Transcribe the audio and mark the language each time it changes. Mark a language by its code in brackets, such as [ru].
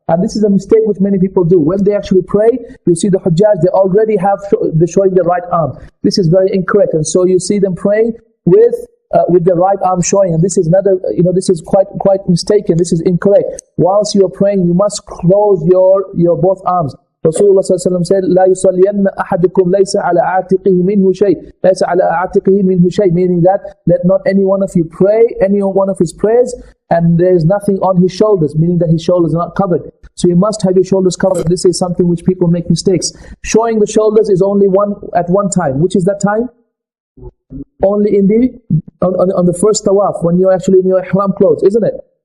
[en] And this is a mistake which many people do. When they actually pray, you see the Hujjaj, they already have they're showing their right arm. This is very incorrect. And so you see them praying with the right arm showing. And this is another, this is quite mistaken. This is incorrect. Whilst you are praying, you must close your both arms. Rasulullah said, [ar] لا يصلين أحدكم ليس على عاتقه منه شيء. ليس على عاتقه منه شيء. [en] Meaning that, let not any one of you pray, any one of his prayers, and there is nothing on his shoulders, meaning that his shoulders are not covered. So you must have your shoulders covered. This is something which people make mistakes. Showing the shoulders is only at one time. Which is that time? Only in on the first tawaf, when you're actually in your ihram clothes, isn't it?